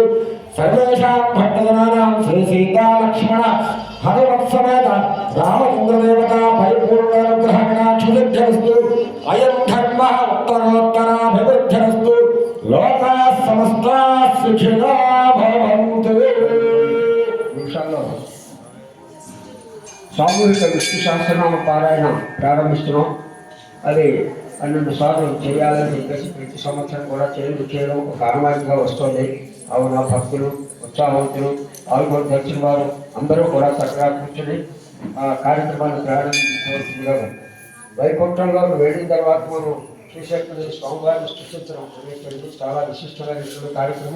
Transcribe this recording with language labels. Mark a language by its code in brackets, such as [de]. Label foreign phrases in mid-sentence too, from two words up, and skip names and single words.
[sa] सर्वेषां भक्तजनानां श्री सीता लक्ष्मण हनुमत्समेत रामचन्द्रदेवता परिपूर्णानुग्रहकटाक्षसिद्ध्यमस्तु। अयं धर्मः उत्तरोत्तराभिवृद्धिरस्तु। लोकाः समस्ताः सुखिनो भवन्तु। [te] సామూహిక విష్ణు సహస్రనామ పారాయణ ప్రారంభిస్తున్నాం. అది 12 సార్లు చేయాలని చెప్పేసి ప్రతి సంవత్సరం కూడా చేయడం ఒక ఆనవాయితీగా వస్తుంది. అవున భక్తులు ఉత్సాహవంతులు పాల్గొని దర్శన వారు అందరూ కూడా చక్కగా కూర్చొని ఆ కార్యక్రమాన్ని ప్రారంభించవలసిందిగా వైకుంఠంలో వెళ్ళిన తర్వాత మనం శ్రీశక్తుని స్వామివారిని సృష్టించడం అనేటువంటిది చాలా విశిష్టమైనటువంటి కార్యక్రమం.